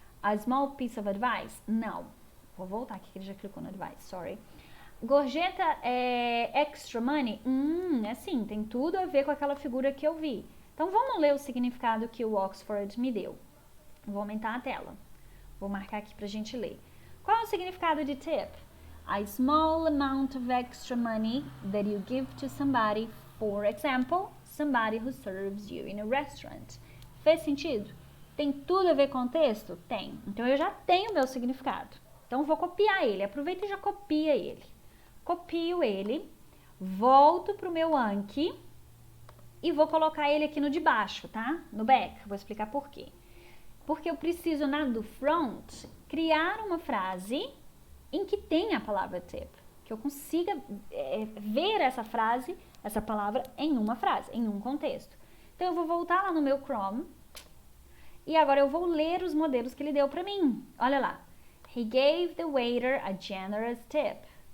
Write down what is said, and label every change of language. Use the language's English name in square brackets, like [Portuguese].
[English] A small piece of advice? [Portuguese] Não. Vou voltar aqui que ele já clicou no advice, [English] sorry. [Portuguese] Gorjeta é [English] extra money? [Portuguese] Assim, tem tudo a ver com aquela figura que eu vi. Então, vamos ler o significado que o Oxford me deu. Vou aumentar a tela. Vou marcar aqui pra gente ler. Qual é o significado de tip? [English] A small amount of extra money that you give to somebody, for example, somebody who serves you in a restaurant. [Portuguese] Fez sentido? Tem tudo a ver com o texto? Tem. Então, eu já tenho o meu significado. Então, vou copiar ele. Aproveita e já copia ele. Copio ele, volto pro meu Anki e vou colocar ele aqui no de baixo, tá? No back. Vou explicar por quê. Porque eu preciso, do front, criar uma frase em que tenha a palavra tip. Que eu consiga ver essa frase, essa palavra em uma frase, em um contexto. Então, eu vou voltar lá no meu Chrome e agora eu vou ler os modelos que ele deu pra mim. Olha lá. [English] He gave the waiter a generous tip.